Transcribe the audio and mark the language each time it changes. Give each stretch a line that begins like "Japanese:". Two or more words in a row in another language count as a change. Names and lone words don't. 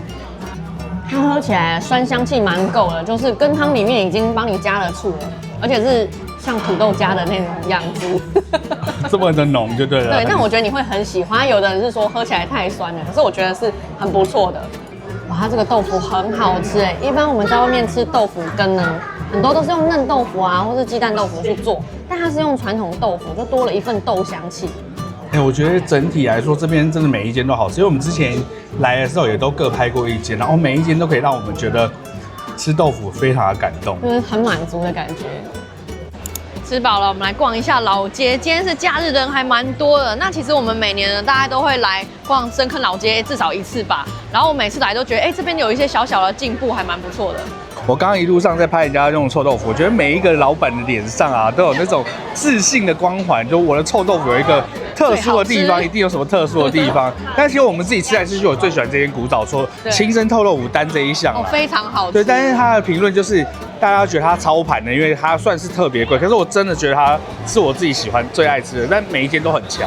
Chinese: 它喝起來酸香氣蠻夠的，就是羹湯裡面已經幫你加了醋了，而且是像土豆加的那種樣子。這麼的濃就對了。對，但我覺得你會很喜歡。有的人是說喝起來太酸了，可是我覺得是很不錯的。哇，它這個豆腐很好吃哎！一般我們在外面吃豆腐羹呢，很多都是用嫩豆腐啊，或是雞蛋豆腐去做，但它是用傳統豆腐，就多了一份豆香氣。我覺得整體來說，這邊真的每一間都好吃。因為我們之前來的時候也都各拍過一間，然後每一間都可以讓我們覺得吃豆腐非常的感動，就是很滿足的感覺。吃飽了，我們來逛一下老街。今天是假日，人還蠻多的。那其實我們每年呢，大家都會來逛深坑老街至少1次吧。然後我每次來都覺得，這邊有一些小小的進步，還蠻不錯的。我剛剛一路上在拍人家用臭豆腐，我覺得每一個老闆的臉上啊，都有那種自信的光環。就我的臭豆腐有一個特殊的地方，一定有什麼特殊的地方。但其實我們自己吃來吃去，我最喜歡這間古早說清蒸臭豆腐單這一項，非常好吃。對，但是它的評論就是大家覺得它操盤的，因為它算是特別貴。可是我真的覺得它是我自己喜歡最愛吃的，但每一間都很強。